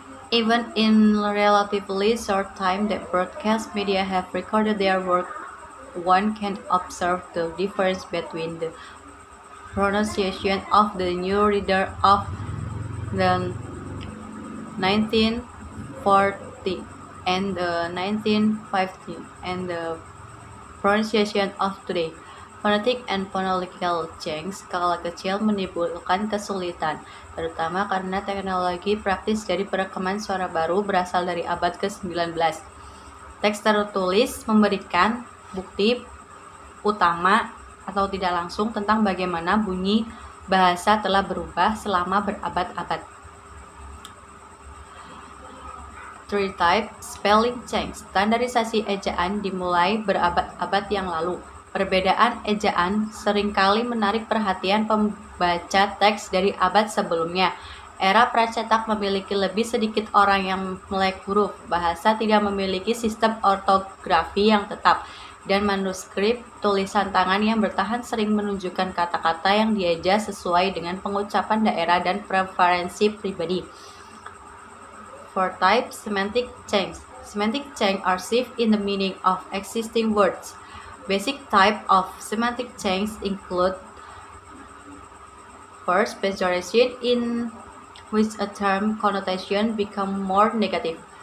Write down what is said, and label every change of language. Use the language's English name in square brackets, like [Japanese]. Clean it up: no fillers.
[English] Even in relatively short time that broadcast media have recorded their work, one can observe the difference between the pronunciation of the new reader of the 1940 and the 1950 and the pronunciation of today. Phonetic and phonological change [Indonesian] skala kecil menimbulkan kesulitan, terutama karena teknologi praktis dari perekaman suara baru berasal dari abad ke-19. Teks tertulis memberikan bukti utama atau tidak langsung tentang bagaimana bunyi bahasa telah berubah selama berabad-abad. [English] Three type, spelling change. [Indonesian] Standarisasi ejaan dimulai berabad-abad yang lalu. Perbedaan ejaan seringkali menarik perhatian pembaca teks dari abad sebelumnya. Era pracetak memiliki lebih sedikit orang yang melek huruf. Bahasa tidak memiliki sistem ortografi yang tetap, dan manuskrip tulisan tangan yang bertahan sering menunjukkan kata-kata yang dieja sesuai dengan pengucapan daerah dan preferensi pribadi. [English] Four type, semantic change. Semantic change are shift in the meaning of existing words. Basic type of semantic change include: first, pejoration, in which a term connotation become more negative.